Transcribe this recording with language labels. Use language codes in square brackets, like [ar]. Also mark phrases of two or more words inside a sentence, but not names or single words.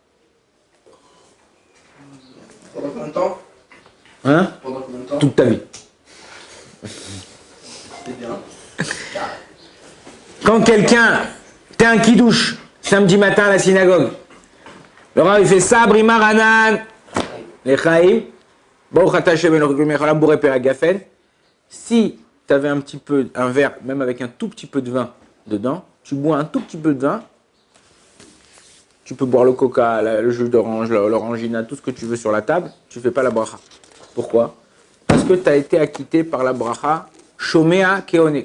[fr] Pendant combien de temps? Hein? Pendant combien de temps? Toute ta vie. C'est bien. Quand quelqu'un, t'es un kidouche, samedi matin à la synagogue, le rabbin il fait [he] סברי מרנן, לחיים, ברוך אתה השם אלוקינו מלך העולם בורא פרי הגפן. [fr] Si tu avais un verre, même avec un tout petit peu de vin dedans, tu bois un tout petit peu de vin, tu peux boire le coca, le jus d'orange, l'orangina, tout ce que tu veux sur la table, tu ne fais pas la bracha. Pourquoi? Parce que tu as été acquitté par la bracha [he] שומע כעונה.